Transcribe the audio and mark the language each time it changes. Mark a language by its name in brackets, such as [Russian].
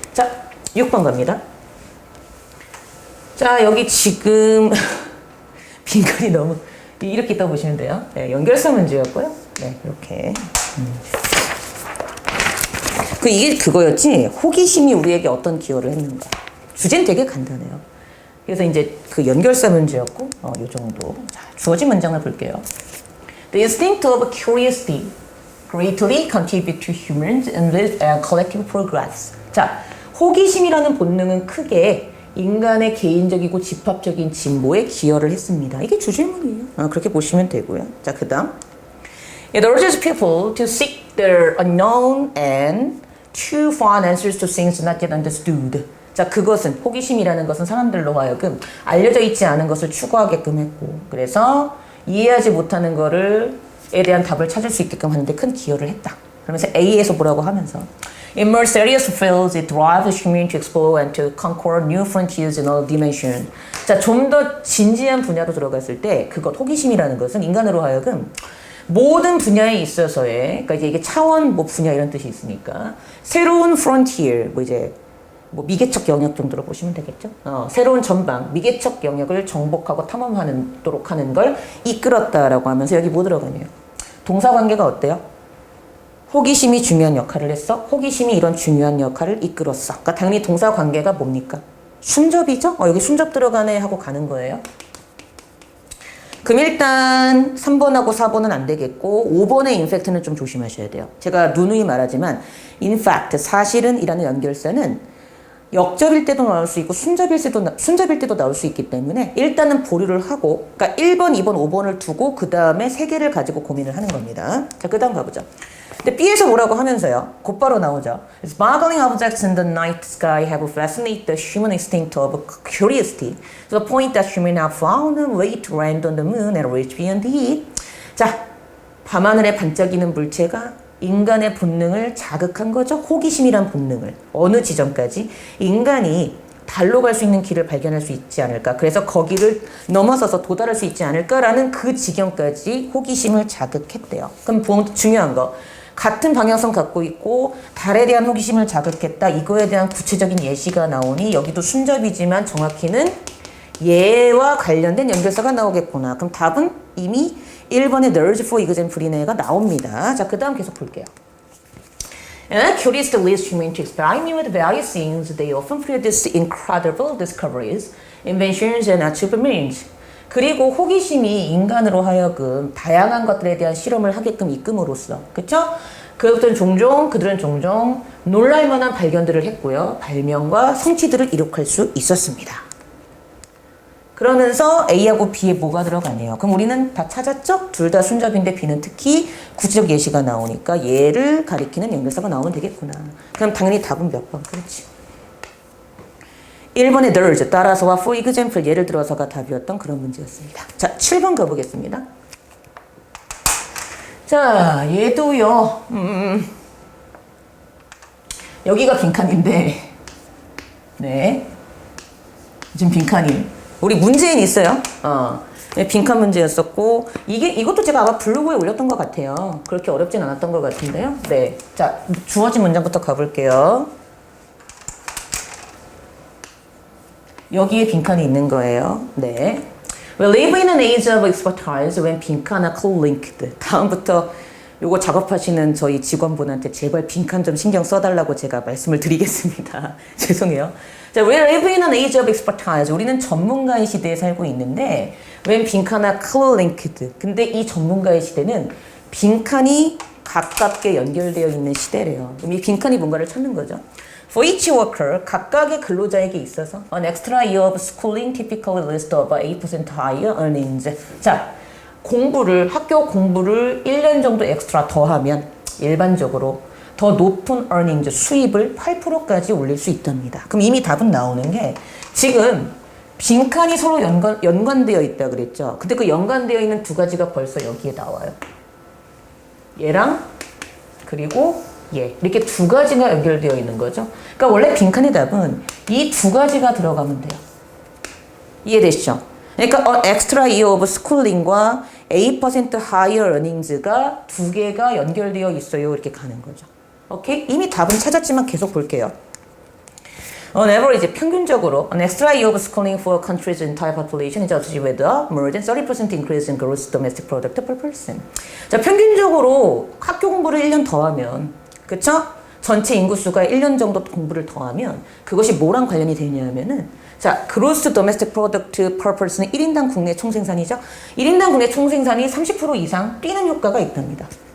[Korean] 자, 6번 갑니다. 자, 여기 지금 빈칸이 너무 이렇게 있다고 보시면 돼요. 네, 연결사 문제였고요. 네, 이렇게. 이게 그거였지. 호기심이 우리에게 어떤 기여를 했는가. 주제는 되게 간단해요. 그래서 이제 그 연결사 문제였고, 요 정도. 자, 주어진 문장을 볼게요. [English] The instinct of curiosity greatly contribute to humans and collective progress. [Korean] 자, 호기심이라는 본능은 크게 인간의 개인적이고 집합적인 진보에 기여를 했습니다. 이게 주질문이에요. 그렇게 보시면 되고요. 자, 그 다음. It urges people to seek the unknown and to find answers to things not yet understood. 자, 그것은, 호기심이라는 것은 사람들로 하여금 알려져 있지 않은 것을 추구하게끔 했고, 그래서 이해하지 못하는 에 대한 답을 찾을 수 있게끔 하는데 큰 기여를 했다. 그러면서 A에서 뭐라고 하면서 [English] In more serious fields, it drives humans to explore and to conquer new frontiers in all dimensions. [Korean] 자, 좀 더 진지한 분야로 들어갔을 때 그것, 호기심이라는 것은 인간으로 하여금 모든 분야에 있어서의, 그러니까 이게 차원 분야 이런 뜻이 있으니까 새로운 frontier, 미개척 영역 정도로 보시면 되겠죠. 새로운 전방, 미개척 영역을 정복하고 탐험하도록 하는 걸 이끌었다라고 하면서 여기 뭐 들어가네요. 동사 관계가 어때요? 호기심이 중요한 역할을 했어. 호기심이 이런 중요한 역할을 이끌었어. 그러니까 당연히 동사 관계가 뭡니까? 순접이죠? 여기 순접 들어가네 하고 가는 거예요. 그럼 일단 3번하고 4번은 안 되겠고 5번의 in fact는 좀 조심하셔야 돼요. 제가 누누이 말하지만 in fact, 사실은 이라는 연결사는 역접일 때도 나올 수 있고 순접일 때도 나올 수 있기 때문에 일단은 보류를 하고, 그러니까 1번, 2번, 5번을 두고 그 다음에 3개를 가지고 고민을 하는 겁니다. 자, 그 다음 가보죠. 근데 B에서 뭐라고 하면서요? 곧바로 나오죠. [English] Sparkling objects in the night sky have fascinated the human instinct of curiosity to the point that humans have found a way to land on the moon and reach beyond it. [Korean] 자, 밤하늘에 반짝이는 물체가 인간의 본능을 자극한 거죠. 호기심이란 본능을. 어느 지점까지? 인간이 달로 갈 수 있는 길을 발견할 수 있지 않을까. 그래서 거기를 넘어서서 도달할 수 있지 않을까라는 그 지경까지 호기심을 자극했대요. 그럼 중요한 거. 같은 방향성 갖고 있고 달에 대한 호기심을 자극했다. 이거에 대한 구체적인 예시가 나오니 여기도 순접이지만 정확히는 얘와 관련된 연결사가 나오겠구나. 그럼 답은 이미 1번의 Nerds for Example이네가 나옵니다. 자, 그 다음 계속 볼게요. [English] And curious to lead human to experiment with various things, they often produce incredible discoveries, inventions, and achievements. [Korean] 그리고 호기심이 인간으로 하여금 다양한 것들에 대한 실험을 하게끔 이끌므로써, 그쵸? 그들은 종종 놀랄만한 발견들을 했고요. 발명과 성취들을 이룩할 수 있었습니다. 그러면서 A하고 B에 뭐가 들어가네요. 그럼 우리는 다 찾았죠? 둘 다 순접인데 B는 특히 구체적 예시가 나오니까 얘를 가리키는 연결사가 나오면 되겠구나. 그럼 당연히 답은 몇 번? 그렇지. 1번의 there's, 따라서와 for example, 예를 들어서가 답이었던 그런 문제였습니다. 자, 7번 가보겠습니다. 자, 얘도요. 여기가 빈칸인데, 네. 지금 빈칸이. 우리 문제인 있어요. 네, 빈칸 문제였었고, 이것도 제가 아마 블로그에 올렸던 것 같아요. 그렇게 어렵진 않았던 것 같은데요. 네. 자, 주어진 문장부터 가볼게요. 여기에 빈칸이 있는 거예요. 네. [English] We live in an age of expertise when [Korean] 빈칸 [English] are co-linked. [Korean] 다음부터 요거 작업하시는 저희 직원분한테 제발 빈칸 좀 신경 써달라고 제가 말씀을 드리겠습니다. 죄송해요. [English] 자, we live in an age of expertise. [Korean] 우리는 전문가의 시대에 살고 있는데 when 빈칸 [English] are co-linked. [Korean] 근데 이 전문가의 시대는 빈칸이 가깝게 연결되어 있는 시대래요. 그럼 이 빈칸이 뭔가를 찾는 거죠. [English] For each worker, [Korean] 각각의 근로자에게 있어서 [English] an extra year of schooling typically leads to about 8% higher earnings. [Korean] 자, 학교 공부를 1년 정도 엑스트라 더하면 일반적으로 더 높은 earnings, 수입을 8%까지 올릴 수 있답니다. 그럼 이미 답은 나오는 게 지금 빈칸이 서로 연관되어 있다 그랬죠. 근데 그 연관되어 있는 두 가지가 벌써 여기에 나와요. 얘랑 그리고 얘. 이렇게 두 가지가 연결되어 있는 거죠. 그러니까 원래 빈칸의 답은 이 두 가지가 들어가면 돼요. 이해되시죠? 그러니까 [English] extra year of schooling [Korean] 과 [English] 8% higher earnings [Korean] 가 두 개가 연결되어 있어요. 이렇게 가는 거죠. 오케이? 이미 답은 찾았지만 계속 볼게요. [English] On average, [Korean] 평균적으로 [English] an extra year of schooling for countries' entire population is associated with a more than 30% increase in gross domestic product per person. [Korean] 자, 평균적으로 학교 공부를 1년 더하면, 그쵸? 전체 인구수가 1년 정도 공부를 더하면 그것이 뭐랑 관련이 되냐면은 자, [English] gross domestic product per person [Korean] 은 1인당 국내 총생산이죠. 1인당 국내 총생산이 30% 이상 뛰는 효과가 있답니다.